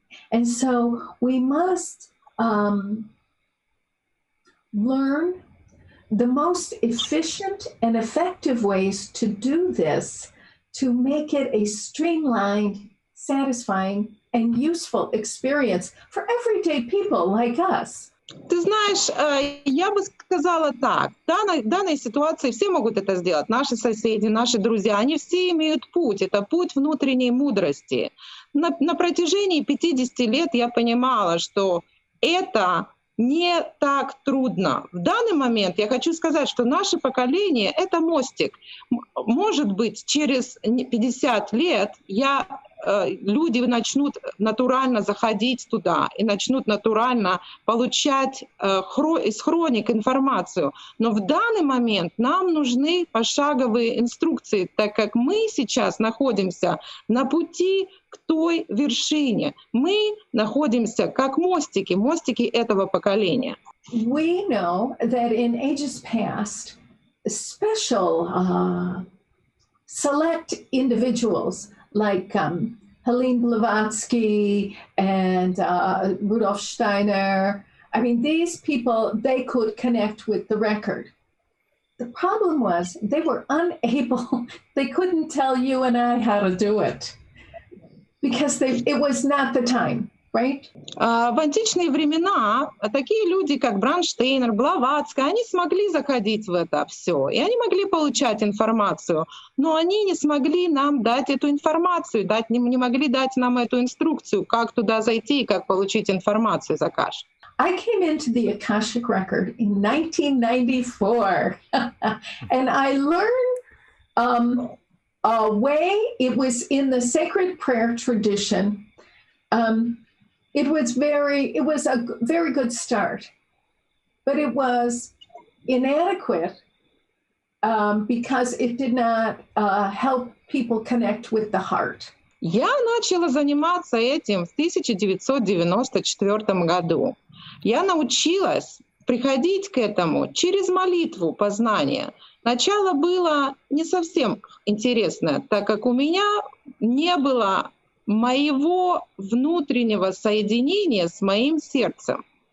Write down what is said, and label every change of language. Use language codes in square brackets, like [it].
[en] And so we must learn the most efficient and effective ways to do this to make it a streamlined, satisfying, and useful experience for everyday people like us. [ru] Ты знаешь, я бы сказала так, в данной ситуации все могут это сделать, наши соседи, наши друзья, они все имеют путь, это путь внутренней мудрости. На протяжении 50 лет я понимала, что это не так трудно. В данный момент я хочу сказать, что наше поколение — это мостик. Может быть, через 50 лет люди начнут натурально заходить туда и начнут натурально получать из хроник информацию. Но в данный момент нам нужны пошаговые инструкции, так как мы сейчас находимся на пути к той вершине. Мы находимся как мостики этого поколения. [en] We know that in ages past, special select individuals like Helene Blavatsky and Rudolf Steiner. I mean, these people, they could connect with the record. The problem was they were unable, they couldn't tell you and I how to do it because it was not the time, right? [ru] В античные времена такие люди, как Бронштейнер, Блаватская, они смогли заходить в это все, и они могли получать информацию, но они не смогли нам дать эту информацию, не могли дать нам эту инструкцию, как туда зайти и как получить информацию из Акаши. [en] I came into the Akashic record in 1994, and I learned a way. It was in the sacred prayer tradition. It was a very good start, but it was inadequate because it did not help people connect with the heart. [ru] Я начала заниматься этим в 1994 году. Я научилась приходить к этому через молитву познания. Начало было не совсем интересное, так как у меня не было моего внутреннего соединения с моим сердцем.